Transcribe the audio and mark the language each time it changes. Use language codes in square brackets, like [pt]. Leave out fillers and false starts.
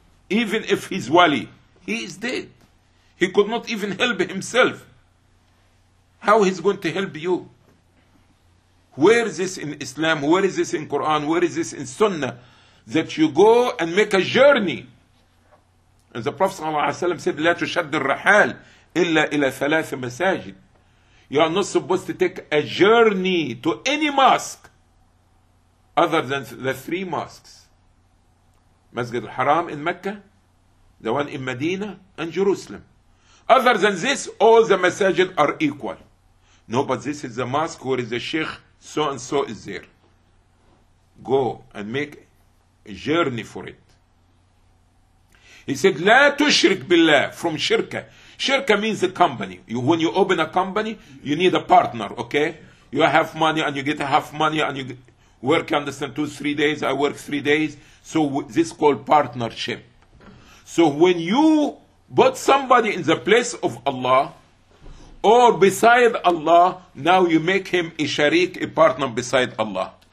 [en] Even if he's wali. He is dead. He could not even help himself. How he's going to help you? Where is this in Islam? Where is this in Quran? Where is this in Sunnah? That you go and make a journey. And the Prophet ﷺ said, [ar] لا تشد الرحال إلا إلى ثلاث مساجد. [en] You are not supposed to take a journey to any mosque other than the three mosques. Masjid al-Haram in Mecca, the one in Medina, and Jerusalem. Other than this, all the masajid are equal. No, but this is the mosque where the sheikh so-and-so is there. Go and make a journey for it. He said, [ar] لا تشرك بالله from شركة. [en] Shirka means a company. When you open a company, you need a partner, okay? You have money and you get half money and you work, you understand, 2-3 days, I work 3 days. So this is called partnership. So when you put somebody in the place of Allah or beside Allah, now you make him a sharik, a partner beside Allah.